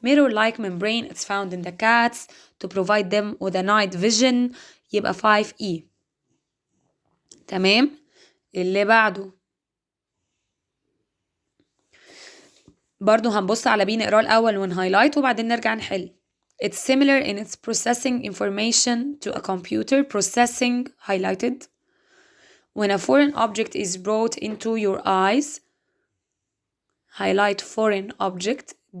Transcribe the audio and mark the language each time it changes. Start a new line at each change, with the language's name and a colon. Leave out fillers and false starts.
English: Mirror-like membrane it's found in the cats to provide them with a night vision يبقى 5E.
Arabic: تمام. اللي بعده برضو هنبص على بي نقراه الأول ونهايلايت وبعدين نرجع نحل.
English: It's similar in its processing information to a computer. Processing highlighted. When a foreign object is brought into your eyes, highlight foreign object.